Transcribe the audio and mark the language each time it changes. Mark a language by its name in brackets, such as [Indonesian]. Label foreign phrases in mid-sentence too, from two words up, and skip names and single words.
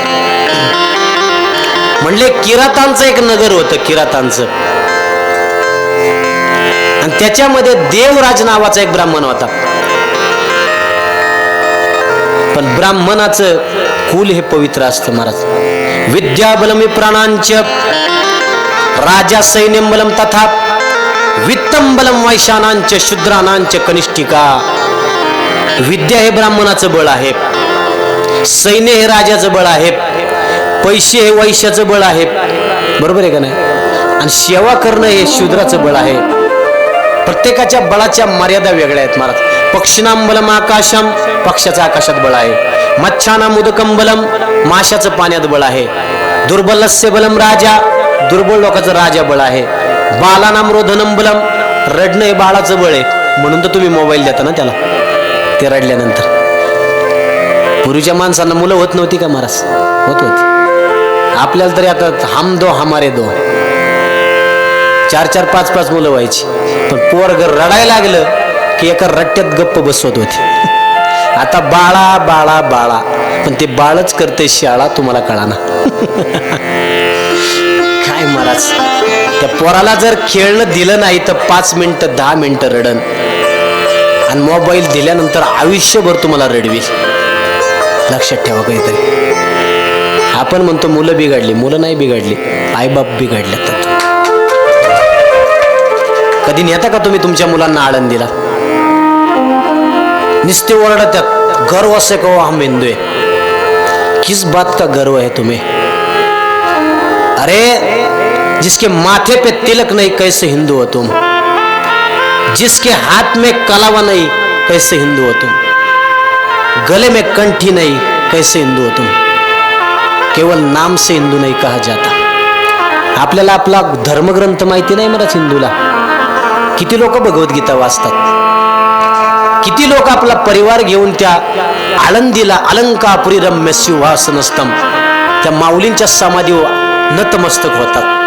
[Marathi] म्हणले किरातांचं एक नगर होतं किरातांचं आणि त्याच्यामध्ये देवराज नावाचा एक ब्राह्मण होता पण ब्राह्मणाचं कुल हे पवित्र असतं महाराज [Sanskrit] विद्याबलम विप्राणांच राजा सैन्यम बलम तथा वित्तम बलम वैशानांच शूद्रानांच कनिष्ठिका. [Marathi] विद्या हे ब्राह्मणाचं बळ आहे, सैन्य हे राजाचं बळ आहे, पैसे हे वैश्याचं बळ आहे, बरोबर आहे का नाही? आणि सेवा करणं हे शूद्राचं बळ आहे. प्रत्येकाच्या बळाच्या मर्यादा वेगळ्या आहेत महाराज. [Sanskrit] पक्षिणाम बलम आकाशम, [Marathi] पक्षाचं आकाशात बळ आहे. [Sanskrit] मच्छानाम उदकम बलम, [Marathi] माशाचं पाण्यात बळ आहे. [Sanskrit] दुर्बलस्य बलम राजा, [Marathi] दुर्बल लोकांचं राजा बळ आहे. [Sanskrit] बालानाम रोधनम बलम, [Marathi] रडणं हे बाळाचं बळ आहे. म्हणून तर तुम्ही मोबाईल देता ना त्याला, ते रडल्यानंतर. पूर्वीच्या माणसांना मुलं होत नव्हती का महाराज? होत होती. आपल्याला तरी आता [Hindi] हम दो हमारे दो, [Marathi] 4-4, 5-5 मुलं व्हायची. पण पोरग रडायला लागलं की एका रट्ट्यात गप्प बसवत होते. आता बाळा बाळा बाळा, पण ते बाळच करते शाळा, तुम्हाला कळाना. काय महाराज, त्या पोराला जर खेळणं दिलं नाही तर 5 मिनिटं 10 मिनिटं रडन, आणि मोबाईल दिल्यानंतर आयुष्यभर तुम्हाला रडवी. लक्षात ठेवा काहीतरी. आपण म्हणतो मुलं बिघडली, मुलं नाही बिघडली, आईबाप बिघडले. कधी नेता का तुम्ही तुमच्या मुलांना आळंदीला? निस्ते ओरडतात, [Hindi] गर्व से कहो हम हिंदू है. किस बात का गर्व है तुम्हें? अरे जिसके माथे पे तिलक नहीं कैसे हिंदू हो तुम? जिसके हाथ में कलावा नहीं कैसे हिंदू हो तुम? गले में कंठी नहीं कैसे हिंदू हो तुम? केवल नाम से हिंदू नहीं कहा जाता. [Marathi] आपल्याला आपला धर्मग्रंथ माहिती नाही मला हिंदूला. किती लोक भगवद्गीता वाचतात, किती लोक आपला परिवार घेऊन त्या आळंदीला [Sanskrit] अलंकापुरी रम्य सिंहासनस्थम [Marathi] त्या माऊलींच्या समाधीवर नतमस्तक होतात.